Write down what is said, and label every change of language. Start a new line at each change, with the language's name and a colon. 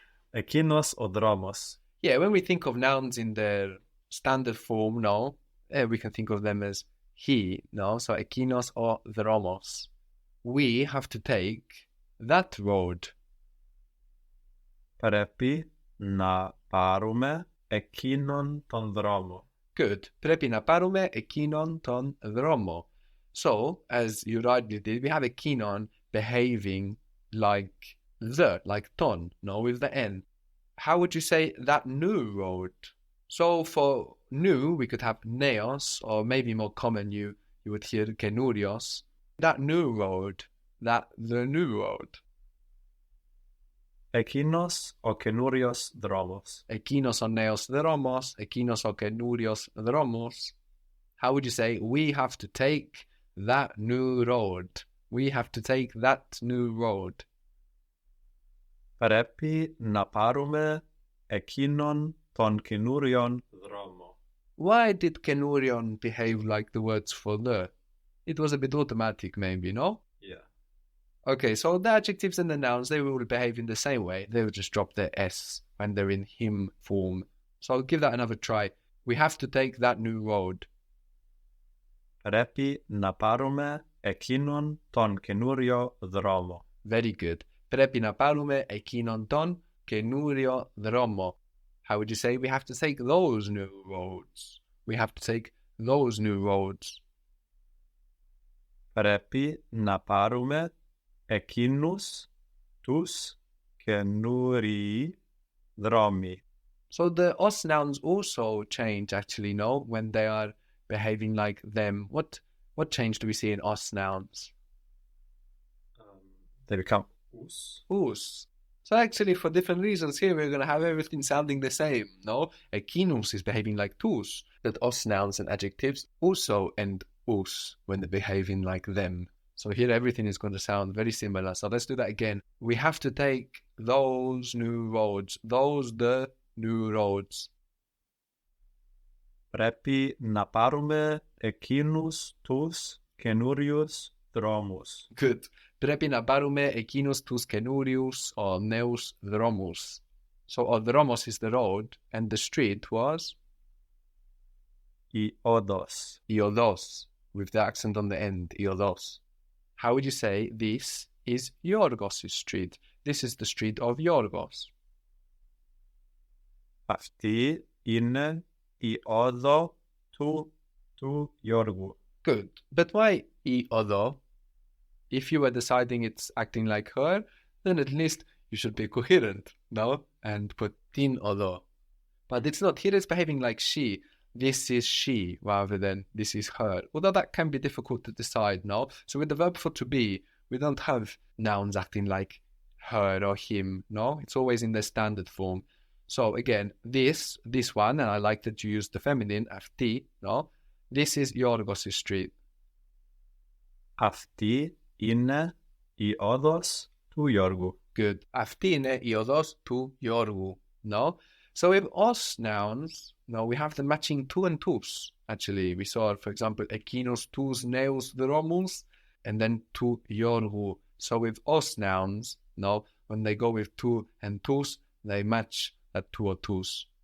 Greek: Εκείνος ο δρόμος.
English: Yeah, when we think of nouns in their standard form, no, we can think of them as he, no? So ekinos or dromos. We have to take that road.
Greek: Πρέπει να πάρουμε εκείνον τον δρόμο.
English: Good.
Greek: Πρέπει να πάρουμε εκείνον τον δρόμο.
English: So, as you rightly did, we have ekinon behaving like ton, no, with the N. How would you say that new road? So for new, we could have neos, or maybe more common, you would hear kenurios. That new road, the new road.
Greek: Εκείνος ο καινούριος δρόμος. Ekinos o neos dromos, ekinos o kenurios dromos.
English: How would you say we have to take that new road? We have to take that new road.
Greek: Πρέπει να πάρουμε εκείνον τον καινούριον δρόμο.
English: Why did kenurion behave like the words for the? It was a bit automatic maybe, no? Yeah. Okay, so the adjectives and the nouns, they will behave in the same way. They will just drop their S when they're in him form. So I'll give that another try. We have to take that new road.
Greek: Πρέπει να πάρουμε εκείνον τον καινούριο δρόμο.
English: Very good.
Greek: Πρέπει να πάρουμε εκείνον τον καινούριο δρόμο.
English: How would you say we have to take those new roads? We have to take those new roads.
Greek: Πρέπει να πάρουμε εκείνους τους καινούριοι δρόμοι.
English: So the os nouns also change actually, no? When they are behaving like them. What change do we see in os nouns? They become us. Us. So actually, for different reasons here, we're going to have everything sounding the same, no? Ekinus is behaving like tus, that os nouns and adjectives also end us when they're behaving like them. So here everything is going to sound very similar. So let's do that again. We have to take those new roads. The new roads.
Greek: Πρέπει να πάρουμε εκείνους τους καινούριους δρόμους.
English: Good.
Greek: Πρέπει να πάρουμε εκείνους τους καινούριους or νέους δρόμους.
English: So ο δρόμος is the road and the street was?
Greek: Η όδος.
English: Η οδός, with the accent on the end, η οδός. How would you say this is Yorgos' street? This is the street of Yorgos.
Greek: Αυτή είναι η όδο του Γιώργου.
English: Good. But why η οδό? If you were deciding it's acting like her, then at least you should be coherent, no? And put την οδό. But it's not. Here it's behaving like she. This is she rather than this is her. Although that can be difficult to decide, no? So with the verb for to be, we don't have nouns acting like her or him, no? It's always in the standard form. So again, this one, and I like that you use the feminine, αυτή, no? This is Yorgos' street.
Greek: Αυτή είναι η όδος του Γιώργου.
English: Good.
Greek: Αυτή είναι η οδός του Γιώργου, no?
English: So with os nouns, no, we have the matching tu and tus. Actually, we saw, for example, ekinos tous neus dromos, and then tu Γιώργου. So with os nouns, no, when they go with tu and tus, they match that tu or tus.